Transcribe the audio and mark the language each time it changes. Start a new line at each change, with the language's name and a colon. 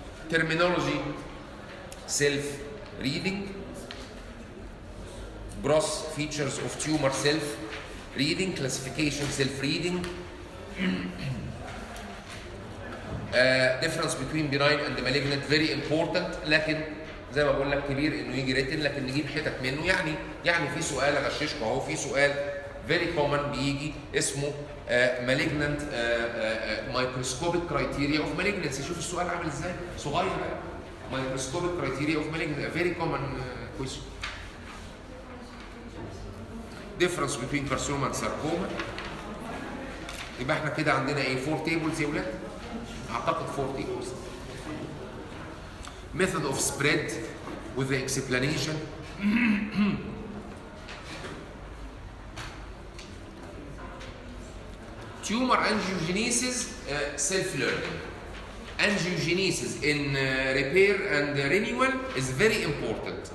English: terminology self reading, gross features of tumor self reading, classification self reading, difference between benign and malignant very important.
Arabic: لكن زي ما بقول لك كبير انه يجي ريتن، لكن نجيب حتت منه. يعني في سؤال اغششكم اهو، في سؤال
English: very common
Arabic: بيجي اسمه
English: malignant microscopic criteria of malignancy.
Arabic: شوف السؤال عامل ازاي صغير.
English: microscopic criteria of malignancy very common question. difference between carcinoma and sarcoma.
Arabic: يبقى احنا كده عندنا ايه؟
English: 4 tables
Arabic: يا ولاد؟ اعتقد 4 tables.
English: method of spread with the explanation. tumor angiogenesis self-learning. Angiogenesis in repair and renewal is very important.